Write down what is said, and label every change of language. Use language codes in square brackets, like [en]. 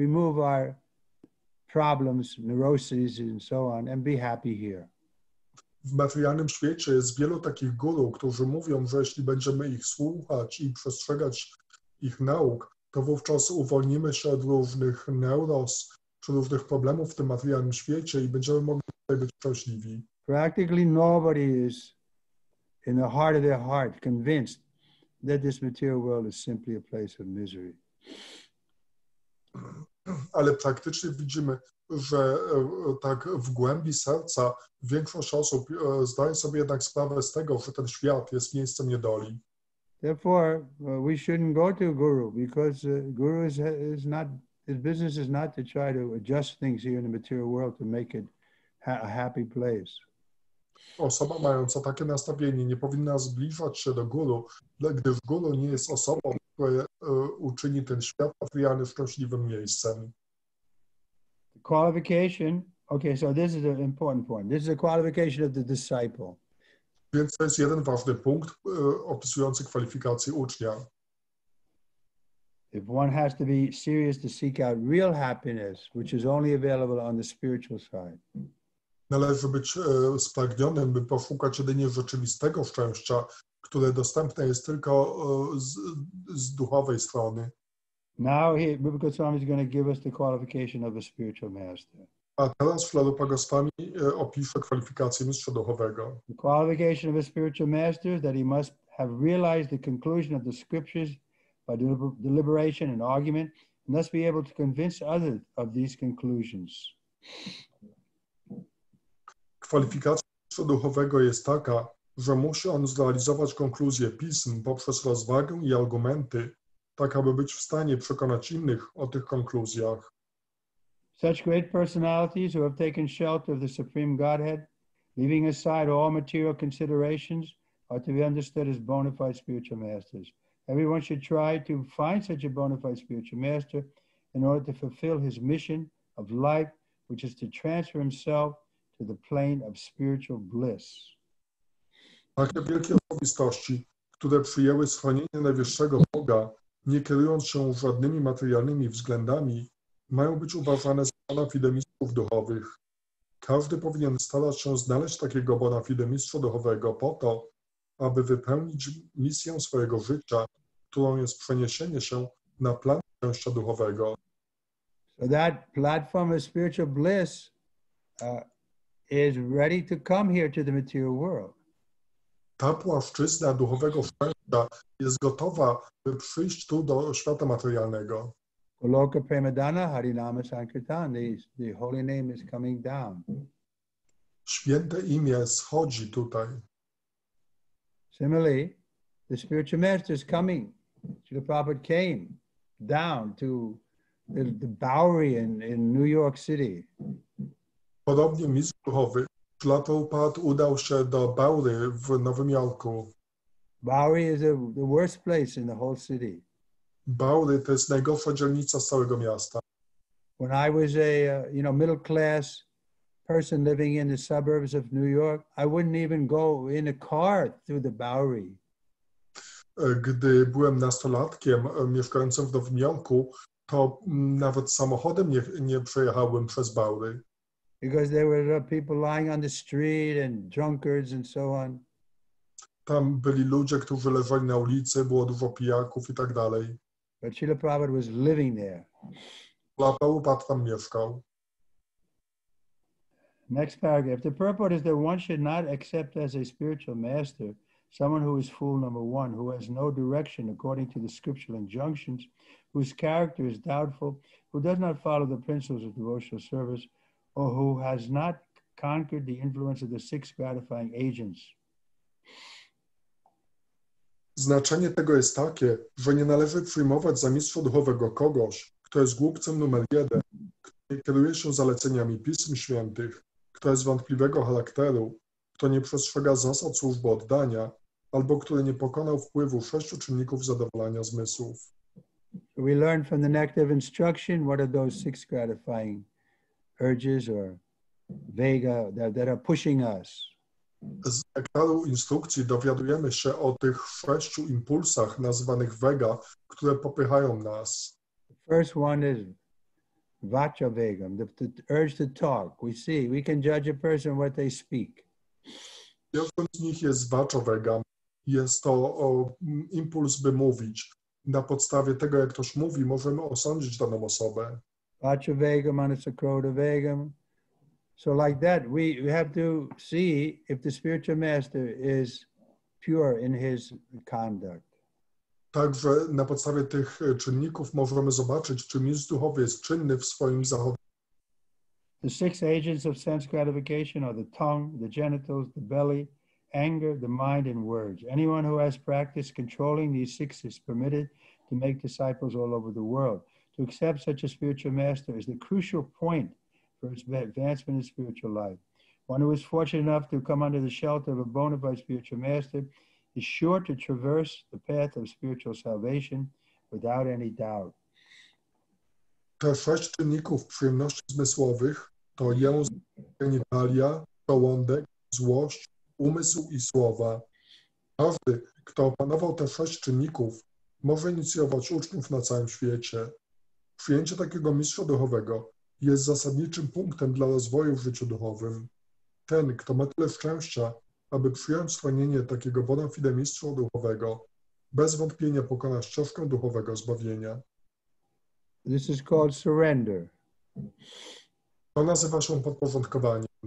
[en] remove our problems, neuroses, and so on, and be happy here. [pl] W materialnym świecie jest wielu takich guru, którzy mówią, że jeśli będziemy ich słuchać i przestrzegać ich nauk, to wówczas uwolnimy się od różnych neuros czy różnych problemów w tym materialnym świecie i będziemy mogli tutaj być szczęśliwi. [en] Practically nobody is in the heart of their heart convinced that this material world is simply a place of misery. [pl] Ale praktycznie widzimy, że tak w głębi serca większość osób zdaje sobie jednak sprawę z tego, że ten świat jest miejscem niedoli. [en] Therefore, we shouldn't go to Guru, because Guru is not, his business is not to try to adjust things here in the material world to make it a happy place. [pl] Osoba mająca takie nastawienie nie powinna zbliżać się do guru, gdyż guru nie jest osobą, która uczyni ten świat materialny szczęśliwym miejscem. [en] The qualification, okay, so this is an important point. This is a qualification of the disciple. [pl] Więc to jest jeden ważny punkt opisujący kwalifikacje ucznia. [en] If one has to be serious to seek out real happiness, which is only available on the spiritual side. [pl] Należy być spragnionym, by poszukać jedynie rzeczywistego szczęścia, które dostępne jest tylko z duchowej strony. [en] Now here, Biblical Swami is going to give us the qualification of a spiritual master. [pl] A teraz Trivikrama Swami opisze kwalifikacje mistrza duchowego. [en] The qualification of a spiritual master is that he must have realized the conclusion of the scriptures by deliberation and argument, and thus be able to convince others of these conclusions. [pl] Kwalifikacja mistrza duchowego jest taka, że musi on zrealizować konkluzję pism poprzez rozwagę i argumenty, tak aby być w stanie przekonać innych o tych konkluzjach. [en] Such great personalities who have taken shelter of the Supreme Godhead, leaving aside all material considerations, are to be understood as bona fide spiritual masters. Everyone should try to find such a bona fide spiritual master in order to fulfill his mission of life, which is to transfer himself to the plane of spiritual bliss. [pl] Takie wielkie osobistości, które przyjęły schronienie najwyższego Boga, nie kierując się żadnymi materialnymi względami, mają być uważane za bona fide mistrzów duchowych. Każdy powinien starać się znaleźć takiego bona fide mistrza duchowego po to, aby wypełnić misję swojego życia, którą jest przeniesienie się na plan szczęścia duchowego. [en] So that platform of spiritual bliss is ready to come here to the material world. [pl] Ta płaszczyzna duchowego szczęścia jest gotowa, by przyjść tu do świata materialnego. [en] Goloka Premadana Harinama Sankirtan, the holy name is coming down. [pl] Święte imię schodzi tutaj. [en] Similarly, the spiritual master is coming. Srila Prabhupada came down to the Bowery in New York City. [pl] Podobnie mistrz duchowy Prabhupada udał się do Bowery w Nowym Jorku. [en] Bowery is the worst place in the whole city. [pl] Bowery to jest najgorsza dzielnica z całego miasta. [en] When I was a middle class person living in the suburbs of New York, I wouldn't even go in a car through the Bowery. [pl] Gdy byłem nastolatkiem mieszkającym w Nowym Jorku, to nawet samochodem nie przejechałbym przez Bowery. [en] Because there were people lying on the street and drunkards and so on. [pl] Tam byli ludzie, którzy leżeli na ulicy, było dużo pijaków i tak dalej. [en] But Srila Prabhupada was living there. [pl] Prabhupada tam mieszkał. [en] Next paragraph. The purport is that one should not accept as a spiritual master someone who is fool number one, who has no direction according to the scriptural injunctions, whose character is doubtful, who does not follow the principles of devotional service, or who has not conquered the influence of the six gratifying agents. [pl] Znaczenie tego jest takie, że nie należy przyjmować za mistrza duchowego kogoś, kto jest głupcem numer jeden, kto nie kieruje się zaleceniami Pism Świętych, kto jest wątpliwego charakteru, kto nie przestrzega zasad służby oddania, albo który nie pokonał wpływu 6 czynników zadowolenia zmysłów. [en] So we learn from the Nektar of Instruction what are those six gratifying urges or vega that are pushing us. [pl] Z nektaru instrukcji dowiadujemy się o tych 6 impulsach nazywanych vega, które popychają nas. [en] The first one is vachavegam, the urge to talk. We can judge a person what they speak. [pl] Pierwszym z nich jest vachavegam. Jest to impuls, by mówić. Na podstawie tego, jak ktoś mówi, możemy osądzić daną osobę. [sa] Vachavegam, anasakrodavegam. [en] So like that, we have to see if the spiritual master is pure in his conduct. [pl] Także na podstawie tych czynników możemy zobaczyć, czy mistrz duchowy jest czynny w swoim zachowaniu. [en] The 6 agents of sense gratification are the tongue, the genitals, the belly, anger, the mind, and words. Anyone who has practiced controlling these 6 is permitted to make disciples all over the world. To accept such a spiritual master is the crucial point for its advancement in spiritual life. One who is fortunate enough to come under the shelter of a bona fide spiritual master is sure to traverse the path of spiritual salvation without any doubt. [pl] Te 6 czynników przyjemności zmysłowych to język, genitalia, żołądek, złość, umysł i słowa. Każdy, kto opanował te 6 czynników, może inicjować uczniów na całym świecie. Przyjęcie takiego mistrza duchowego jest zasadniczym punktem dla rozwoju w życiu duchowym. Ten, kto ma tyle szczęścia, aby przyjąć schronienie takiego bona fide mistrza duchowego, bez wątpienia pokona ścieżkę duchowego zbawienia. [en] This is called surrender. [pl] To nazywa się podporządkowaniem.